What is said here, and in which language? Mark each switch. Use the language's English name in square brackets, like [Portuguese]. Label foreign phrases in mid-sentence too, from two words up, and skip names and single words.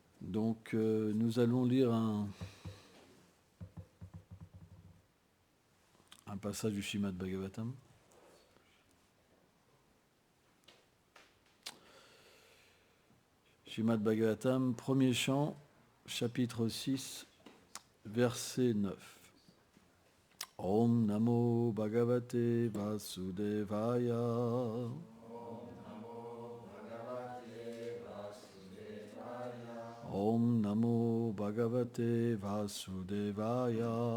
[French] Donc, nous allons lire un passage du Srimad Bhagavatam. Srimad Bhagavatam, premier chant, chapitre 6, verset 9. [Sanskrit] Om Namo Bhagavate Vasudevaya. Om Namo Bhagavate Vasudevaya.